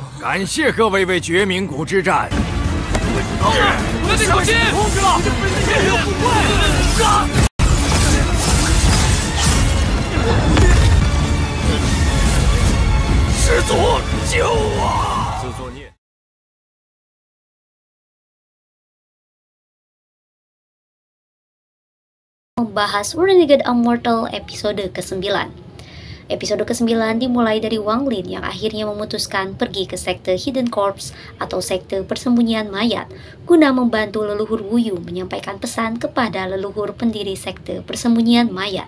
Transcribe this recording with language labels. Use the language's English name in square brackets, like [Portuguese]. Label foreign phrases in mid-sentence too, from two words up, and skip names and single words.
[Chinese] 感谢各位为绝冥谷之战。我得小心！控制了，这有腐怪！师祖，救我！自作孽。 [Indonesian] Membahas Renegade Immortal episode ke-9. Episode ke-9 dimulai dari Wang Lin yang akhirnya memutuskan pergi ke sekte [English] Hidden Corpse [Indonesian] atau sekte persembunyian mayat guna membantu leluhur Wuyu menyampaikan pesan kepada leluhur pendiri sekte persembunyian mayat.